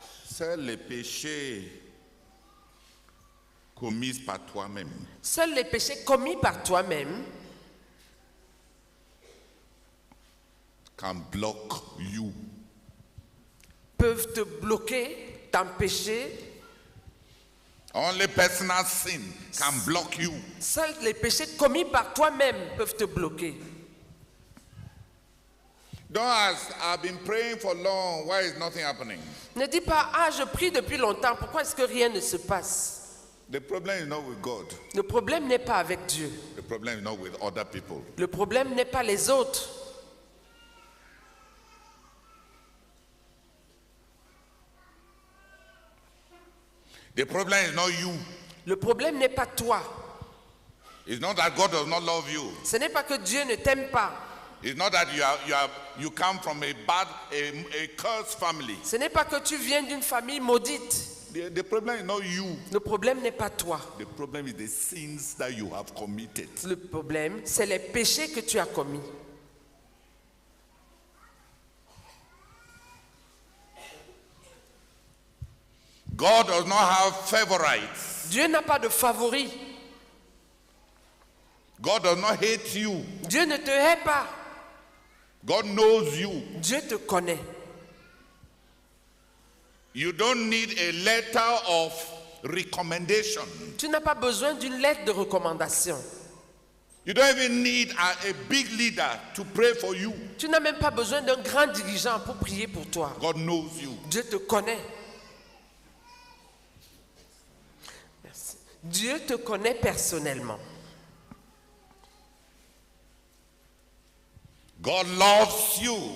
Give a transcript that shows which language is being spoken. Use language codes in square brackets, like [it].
[fr] C'est le péché commis par toi-même. seuls les péchés commis par toi-même [en] Can block you. [fr] peuvent te bloquer, t'empêcher. [en] Only personal sin can block you. [fr] Seuls les péchés commis par toi-même peuvent te bloquer. [en] Don't ask, I've been praying for long, why is nothing happening? [fr] Ne dis pas, ah, je prie depuis longtemps, pourquoi est-ce que rien ne se passe? [en] The problem is not with God. [fr] Le problème n'est pas avec Dieu. [en] The problem is not with other people. [fr] Le problème n'est pas les autres. [en] The problem is not you. [fr] Le problème n'est pas toi. [en] It's not that God does not love you. [fr] Ce n'est pas que Dieu ne t'aime pas. [en] It's not that you come from a cursed family. [fr] Ce n'est pas que tu viens d'une famille maudite. [en] The problem is not you. [fr] Le problème n'est pas toi. [en] The problem is the sins that you have committed. [fr] Le problème, c'est les péchés que tu as commis. [en] God does not have favorites. [fr] Dieu n'a pas de favoris. [en] God does not hate you. [fr] Dieu ne te hait pas. [en] God knows you. [fr] Dieu te connaît. [en] You don't need a letter of recommendation. [fr] Tu n'as pas besoin d'une lettre de recommandation. [en] You don't even need a big leader to pray for you. [fr] Tu n'as même pas besoin d'un grand dirigeant pour prier pour toi. [en] God knows you. [fr] Dieu te connaît. Merci. Dieu te connaît personnellement. [en] God loves you.